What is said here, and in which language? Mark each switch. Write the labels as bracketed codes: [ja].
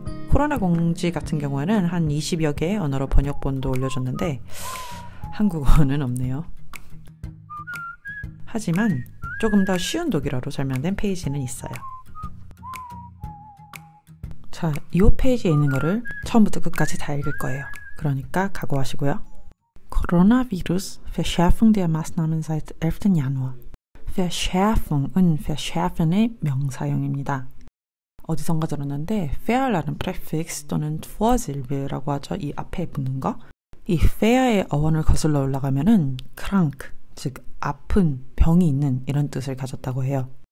[ko] 코로나 공지 같은 경우에는 한 20여 개의 언어로 번역본도 올려줬는데 한국어는 없네요. 하지만 조금 더 쉬운 독일어로 설명된 페이지는 있어요. 자, 이 페이지에 있는 거를 처음부터 끝까지 다 읽을 거예요. 그러니까 각오하시고요. [de] Coronavirus, Verschärfung der Maßnahmen seit 11. Januar. [ko] Verschärfung은 verschärfen의 명사형입니다. 어디선가 들었는데 fair라는 prefix 또는 Vorsilbe라고 하죠. 이 앞에 붙는 거. 이 fair의 어원을 거슬러 올라가면은 krank, 즉 아픈, 병이 있는 이런 뜻을 가졌다고 해요.